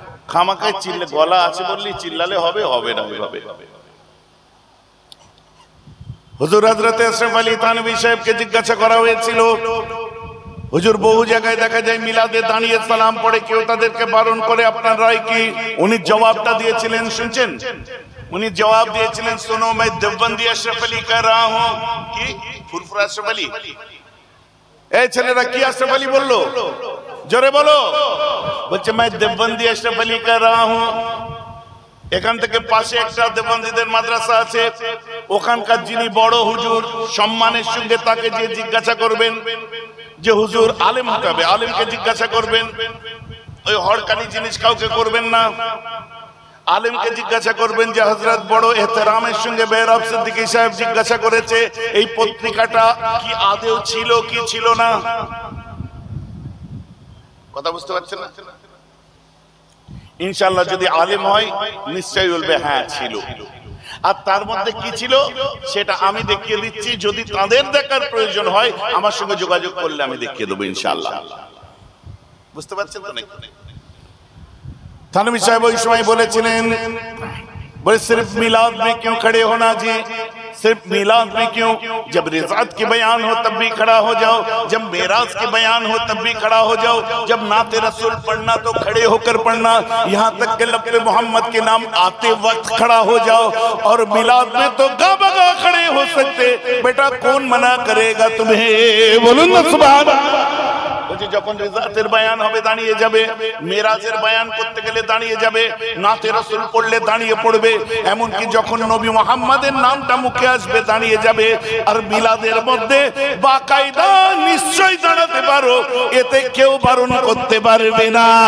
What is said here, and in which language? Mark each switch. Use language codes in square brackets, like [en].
[bn] খামাকায় চিল্লে গলা আছে বললি চিল্লালে হবে? হবে না ওইভাবে। হুজুর হযরত আশরাফ আলী থানভী সাহেবকে জিজ্ঞাসা করা হয়েছিল, হুজুর বহু জায়গায় দেখা যায় মিলাদে দাঁড়িয়ে সালাম পড়ে, কেউ তাদেরকে বারণ করে, আপনার রায় কি? উনি জবাবটা দিয়েছিলেন, শুনছেন? উনি জবাব দিয়েছিলেন, [hi] सुनो मैं देवबंदी अशरफ अली कह रहा हूं। [bn] কি ফুরফুরা আশরাফ আলী? এই ছেলেরা কি আশরাফ আলী বললো? জোরে বলো। বলছে [hi] मैं देवबंदी अशरफ अली कह रहा हूं। [bn] এখান থেকে পাশে একটা দেববন্দীদের মাদ্রাসা আছে, ওখানকার যিনি বড় হুজুর সম্মানের সঙ্গে তাকে যে জিজ্ঞাসা করবেন যে হুজুর আলেম হতে হবে, আলেমকে জিজ্ঞাসা করবেন, ওই হড়কানি জিনিস কাউকে করবেন না। আলেমকে জিজ্ঞাসা করবেন যে হযরত বড় এহতেরামের সঙ্গে বেহরাব সিদ্দিকী সাহেব জিজ্ঞাসা করেছে এই পত্রিকাটা কি আদেও ছিল কি ছিল না। কথা বুঝতে পারছেন না? ইনশাআল্লাহ যদি আলেম হয় নিশ্চয়ই বলবে হ্যাঁ ছিল। আর তার মধ্যে কি ছিল সেটা আমি দেখিয়ে দিচ্ছি, যদি তাদের দেখার প্রয়োজন হয় আমার সঙ্গে যোগাযোগ করলে আমি দেখিয়ে দেবো ইনশাআল্লাহ। বুঝতে পারছেন তো নাকি? [hi] থানভী साहब [bn] ওই সময় বলেছিলেন, [hi] बोले सिर्फ मिलाद में क्यों खड़े होना जी, सिर्फ मिलाद में क्यों, जब रिज़ात की बयान हो तब भी खड़ा हो जाओ, जब मेराज की बयान हो तब भी खड़ा हो जाओ, जब नाते रसूल पढ़ना तो खड़े होकर पढ़ना, यहाँ तक के लफ्ज़ मोहम्मद के नाम आते वक्त खड़ा हो जाओ। और मिलाद में तो गा बगा खड़े हो सकते, बेटा कौन मना करेगा तुम्हें? बोलो ना सुभान अल्लाह। [bn] যখন রিজাতের বয়ান হবে দাঁড়িয়ে যাবে, মেরাজের বয়ান করতে গেলে দাঁড়িয়ে যাবে, নাতে রাসূল পড়লে দাঁড়িয়ে পড়বে, এমনকি যখন নবী মুহাম্মাদের নামটা মুখে আসবে দাঁড়িয়ে যাবে। আর মিলাদের মধ্যে বাকায়দা নিশ্চয় দাঁড়াতে পারো, এতে কেউ বারণ করতে পারবে না।